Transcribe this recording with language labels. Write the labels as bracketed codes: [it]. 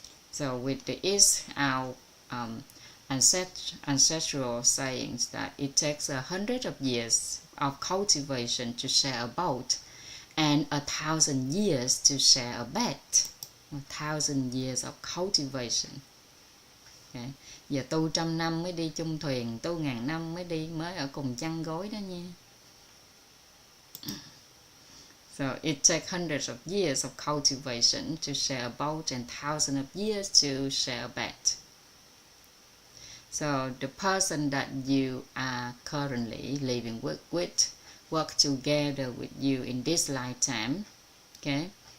[en] So with the East, our ancestral sayings that it takes 100 of years of cultivation to share a boat, and 1,000 years to share a bed. 1,000 years of cultivation. Okay. [vi] Giờ tu 100 năm mới đi chung thuyền, tu 1000 năm mới ở cùng chăn gối đó nha. [en] So it takes hundreds of years of cultivation to share a boat and thousands of years to share a bed. So the person that you are currently living with work together with you in this lifetime, okay?